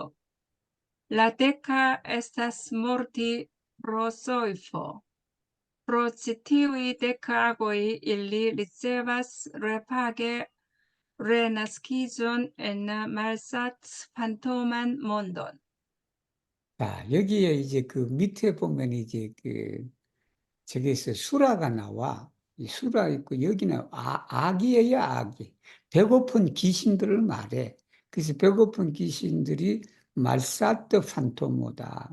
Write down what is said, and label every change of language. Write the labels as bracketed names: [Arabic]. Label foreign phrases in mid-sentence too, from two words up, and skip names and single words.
[Esperanto] La deka estas morti pro soifo. Pro ĉi tiuj dek agoj ili ricevas repage renaskiĝon en la malsat-fantoman mondon. [Korean] 자, 여기에 이제 그 밑에 보면 이제 저기서 수라가 나와. 이 수라 있고 여기는 악이에요, 악이. 배고픈 귀신들을 말해. 그래서 배고픈 귀신들이 [Esperanto] malsat-fantomo.